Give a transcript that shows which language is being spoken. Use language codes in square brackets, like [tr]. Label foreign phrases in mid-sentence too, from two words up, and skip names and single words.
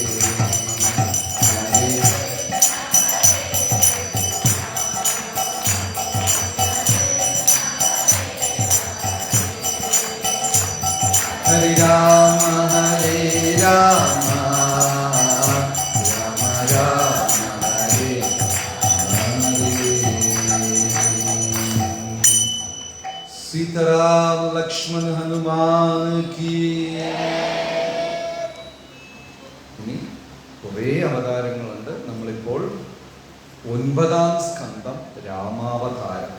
[sa] ഹരി രാമ ഹരേ രാമ രാമ രാമ ഹരേ ഹരേ സീതാറാം ലക്ഷ്മൺ ഹനുമാൻ കീ. [ml] ഇനി കുറേ അവതാരങ്ങളുണ്ട്. നമ്മളിപ്പോൾ 9-ാം സ്കന്ധം രാമാവതാരം.